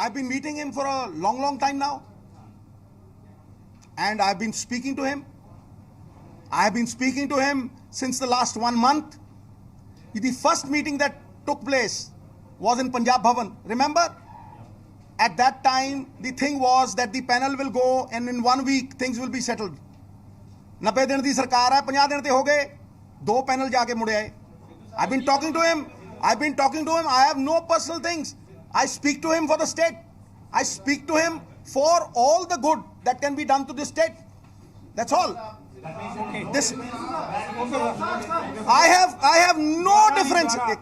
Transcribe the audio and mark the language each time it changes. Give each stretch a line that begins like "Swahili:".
English: I've been meeting him for a long time now, and I've been speaking to him. I've been speaking to him since the last 1 month. The first meeting that took place was in Punjab Bhavan. Remember? At that time, the thing was that the panel will go and in 1 week things will be settled.
Punjabi: 90 दिन ਦੀ ਸਰਕਾਰ ਹੈ, 50 ਦਿਨ ਤੇ ਹੋ ਗਏ, 2 panel ਜਾ ਕੇ ਮੁੜੇ ਆਏ।
English: I've been talking to him. I have no personal things. I speak to him for the state. I speak to him for all the good that can be done to this state. That's all. This I have no difference.